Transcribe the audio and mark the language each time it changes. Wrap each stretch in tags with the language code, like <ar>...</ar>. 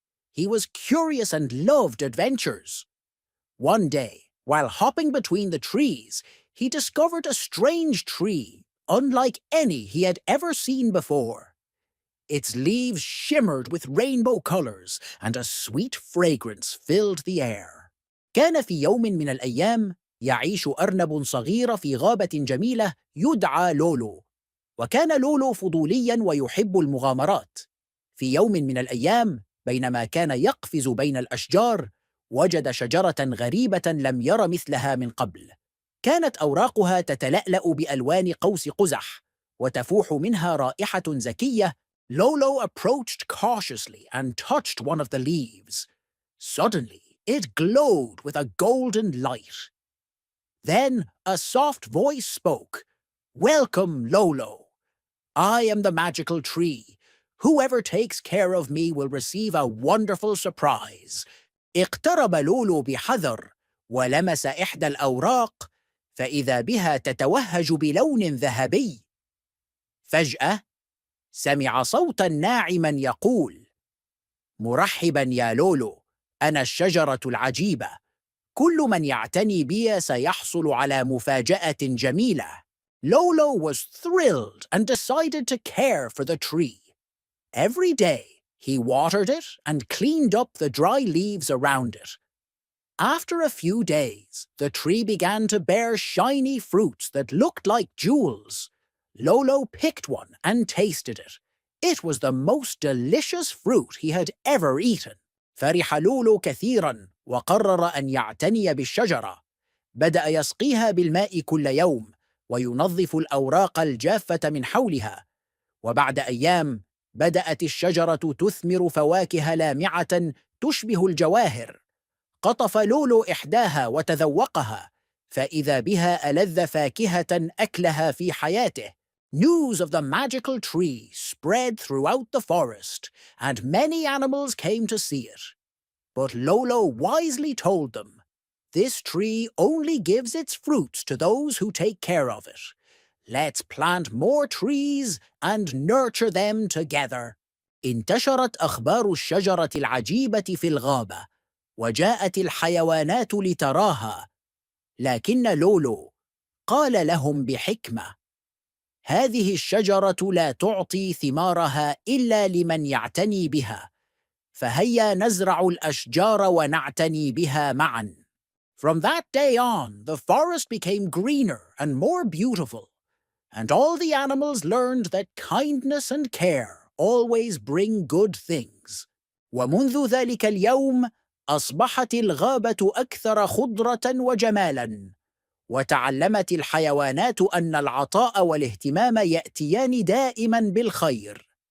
<en>He was curious and loved adventures. One day, while hopping between the trees, he discovered a strange tree, unlike any he had ever seen before. Its leaves shimmered with rainbow colors, and a sweet fragrance filled the air.</en> <ar>كان في يوم من الأيام يعيش أرنب صغير في غابة جميلة يدعى لولو. وكان لولو فضولياً ويحب المغامرات. في يوم من الأيام، بينما كان يقفز بين الأشجار، وجد شجرة غريبة لم ير مثلها من قبل. كانت أوراقها تتلألأ بألوان قوس قزح، وتفوح منها رائحة زكية.</ar> <en>Lolo approached cautiously and touched one of the leaves. Suddenly, it glowed with a golden light. Then a soft voice spoke. "Welcome, Lolo. I am the magical tree. Whoever takes care of me will receive a wonderful surprise."</en> <ar>اقترب لولو بحذر ولمس إحدى الأوراق، فإذا بها تتوهج بلون ذهبي. فجأة سمع صوتاً ناعماً يقول: "مرحباً يا لولو، أنا الشجرة العجيبة. كل من يعتني بي سيحصل على مفاجأة جميلة."</ar> <en>Lolo was thrilled and decided to care for the tree. Every day, he watered it and cleaned up the dry leaves around it. After a few days, the tree began to bear shiny fruits that looked like jewels. Lolo picked one and tasted it. It was the most delicious fruit he had ever eaten.</en> <ar>فرح لولو كثيراً وقرر أن يعتني بالشجرة. بدأ يسقيها بالماء كل يوم، وينظف الأوراق الجافة من حولها. وبعد أيام، بدأت الشجرة تثمر فواكه لامعة تشبه الجواهر. قطف لولو إحداها وتذوقها، فإذا بها ألذ فاكهة أكلها في حياته.</ar> <en>News of the magical tree spread throughout the forest, and many animals came to see it. But Lolo wisely told them, "This tree only gives its fruits to those who take care of it. Let's plant more trees and nurture them together."</en> <ar>انتشرت أخبار الشجرة العجيبة في الغابة، وجاءت الحيوانات لتراها. لكن لولو قال لهم بحكمة: "هذه الشجرة لا تعطي ثمارها إلا لمن يعتني بها، فهيا نزرع الأشجار ونعتني بها معاً."</ar> <en>From that day on, the forest became greener and more beautiful, and all the animals learned that kindness and care always bring good things.</en> <ar>ومنذ ذلك اليوم أصبحت الغابة أكثر خضرة وجمالاً، وتعلمت الحيوانات أن العطاء والاهتمام يأتيان دائماً بالخير.</ar>